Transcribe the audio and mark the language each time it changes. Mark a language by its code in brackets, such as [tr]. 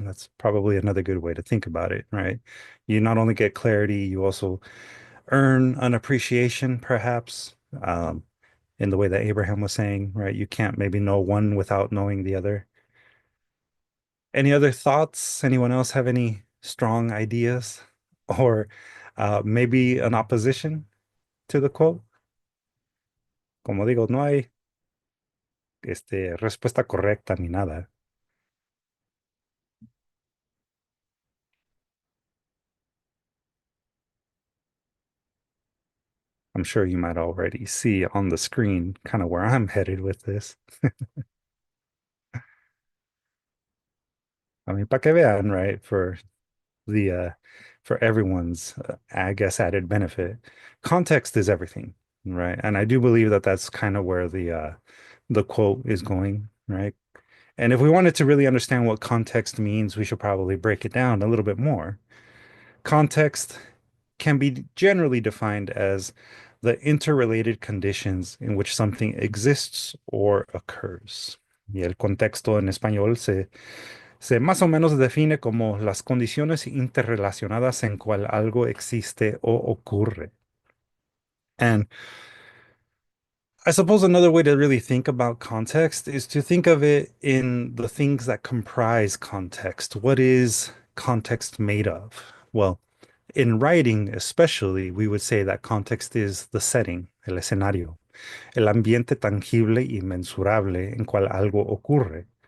[en] And that's probably another good way to think about it, right? You not only get clarity, you also earn an appreciation, perhaps, in the way that Abraham was saying, right? You can't maybe know one without knowing the other. Any other thoughts? Anyone else have any strong ideas or maybe an opposition to the quote? [es] Como digo, no hay respuesta correcta ni nada. [en] I'm sure you might already see on the screen kind of where I'm headed with this. I mean, [es] para que vean, [en] right? The for everyone's, I guess, added benefit. Context is everything, right? And I do believe that that's kind of where the quote is going, right? And if we wanted to really understand what context means, we should probably break it down a little bit more. Context can be generally defined as the interrelated conditions in which something exists or occurs. [es] Y el contexto en español se más o menos define como las condiciones interrelacionadas en cual algo existe o ocurre. [en] And I suppose another way to really think about context is to think of it in the things that comprise context. What is context made of? Well, in writing, especially, we would say that context is the setting, [es] el escenario, el ambiente tangible y mensurable en cual algo ocurre.